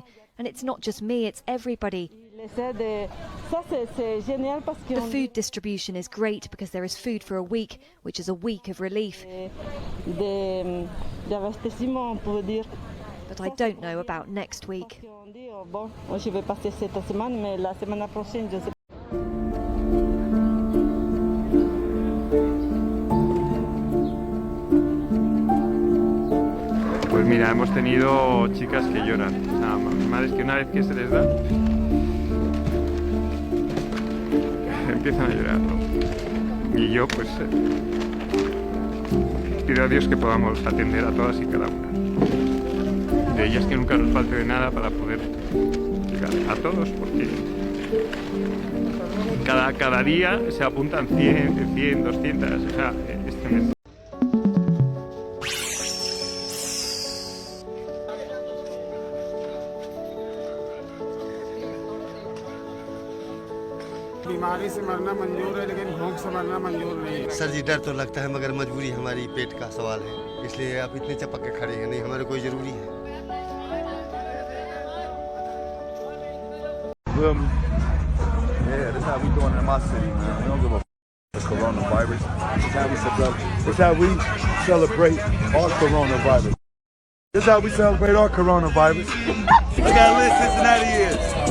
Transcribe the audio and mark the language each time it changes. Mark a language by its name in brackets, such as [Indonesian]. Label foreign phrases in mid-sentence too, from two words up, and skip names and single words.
[English] And it's not just me, it's everybody. The food distribution is great because there is food for a week, which is a week of relief. But I don't know about next week. [Spanish] Pues mira, hemos tenido chicas que lloran, o sea, madres que una vez que se les da, empiezan a llorar, ¿no? Y yo pues pido a Dios que podamos atender a todas y cada una de ellas, que nunca nos falte de nada para poder llegar a todos, porque cada día se apuntan 100, 200, o sea, este mes. [Hindi] बीमारी से मरना मंजूर है लेकिन भूख से मरना मंजूर नहीं है। सर जी डर तो लगता है मगर मजबूरी हमारी पेट का सवाल है, इसलिए आप इतने चपक के खड़े हैं, नहीं हमारे कोई जरूरी है। [English] Yeah, that's how we doing in my city, man. We don't give a the coronavirus. This how we celebrate our coronavirus. This how we celebrate our coronavirus. Look how lit Cincinnati is.